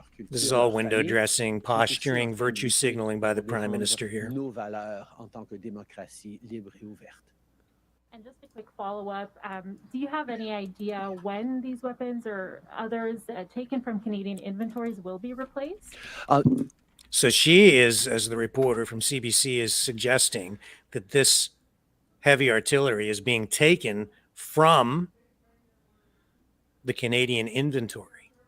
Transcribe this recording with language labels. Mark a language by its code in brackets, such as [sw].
[en] This is all window dressing, posturing, virtue signaling by the Prime Minister here. [fr] Nos valeurs en tant que démocratie libre et ouverte. [en] And just a quick follow-up, do you have any idea when these weapons or others taken from Canadian inventories will be replaced? So she is, as the reporter from CBC is suggesting, that this heavy artillery is being taken from the Canadian inventory.